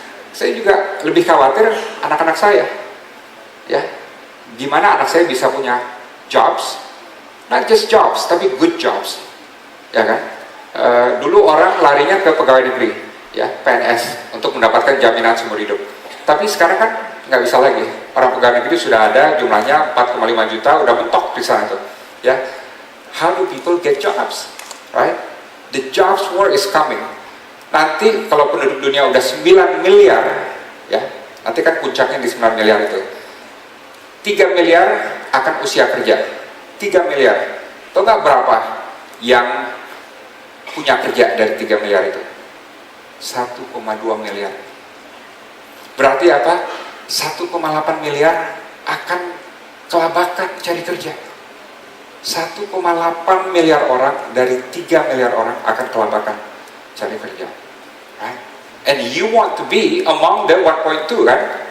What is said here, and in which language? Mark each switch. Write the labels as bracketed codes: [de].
[id] Saya juga lebih khawatir anak-anak saya, ya, gimana anak saya bisa punya jobs, not just jobs, tapi good jobs. Ya kan, dulu orang larinya ke pegawai negeri, ya, PNS untuk mendapatkan jaminan seumur hidup. Tapi sekarang kan nggak bisa lagi. Orang pegawai negeri sudah ada jumlahnya 4,5 juta, udah mentok di sana tuh. [en] Ya, how do people get jobs, right? [id] The jobs war is coming. Nanti kalau penduduk dunia udah 9 miliar, ya, nanti kan puncaknya di 9 miliar itu. 3 miliar akan usia kerja. 3 miliar. Tahu nggak berapa yang punya kerja dari 3 miliar itu? 1,2 miliar. Berarti apa? 1,8 miliar akan kelabakan cari kerja. 1,8 miliar orang dari 3 miliar orang akan kelabakan cari kerja. [en] Right? And you want to be among the 1.2 kan?